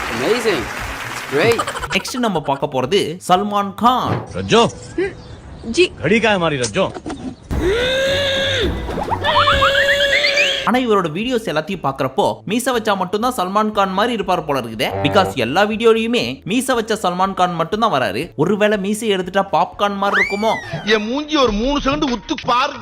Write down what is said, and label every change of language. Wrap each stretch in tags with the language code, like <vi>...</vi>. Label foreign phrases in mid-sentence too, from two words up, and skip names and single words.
<ta>நெக்ஸ்ட் நம்ம பார்க்க போறது சல்மான் கான்.</ta> <hi>रज्जो जी घड़ी का है हमारी रज्जो</hi> <ta>ஆனா இவரோட வீடியோஸ் எல்லாத்தையும் பாக்குறப்போ மீச வச்சா மட்டும் தான் சல்மான் கான் மாதிரி இருப்பார் போல இருக்குது. பிகாஸ் எல்லா வீடியோலயுமே மீச வச்ச சல்மான் கான் மட்டும் தான் வராரு. ஒருவேளை மீசை எடுத்துட்டா பாப்கார்ன் மாதிரி இருக்குமோ? என் மூஞ்சி ஒரு 3 செகண்ட் உத்து பாருங்க.</ta>